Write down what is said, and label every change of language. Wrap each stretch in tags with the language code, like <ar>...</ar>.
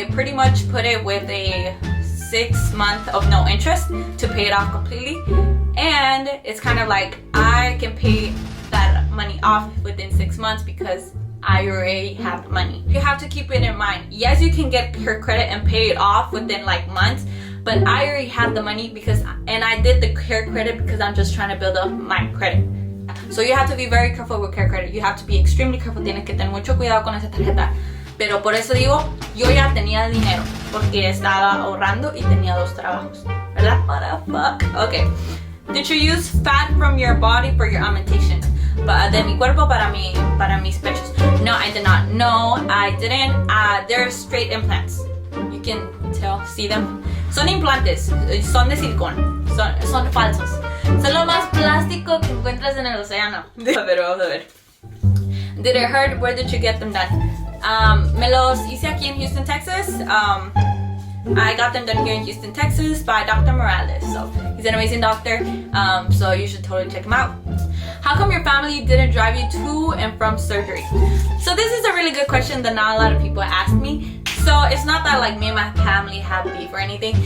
<en>I pretty much put it with a 6 month of no interest to pay it off completely, and it's kind of like I can pay that money off within 6 months because I already have the money. You have to keep it in mind. Yes, you can get her credit and pay it off within like months, but I already had the money and I did the care credit because I'm just trying to build up my credit. So you have to be very careful with care credit. You have to be extremely careful.</en> <es>Tienes que tener mucho cuidado con esa tarjeta. Pero por eso digo, yo ya tenía dinero porque estaba ahorrando y tenía 2 trabajos.</es> <en>¿Verdad? What the fuck? Okay. Did you use fat from your body for your augmentation?</en> <es>De mi cuerpo para mis pechos.</es> <en>No, I did not. No, I didn't. They're straight implants. You can see them.</en> <es>Son implantes, son de silicón, son falsos. Son lo más plástico que encuentras en el océano. Pero vamos a ver.</es> <en>Did it hurt? Where did you get them done?</en> <es>Me los hice aquí en Houston, Texas.</es> <en>I got them done here in Houston, Texas by Dr. Morales. So he's an amazing doctor. So you should totally check him out. How come your family didn't drive you to and from surgery? So this is a really good question that not a lot of people ask me. So it's not that like me and my family have beef or anything.</en>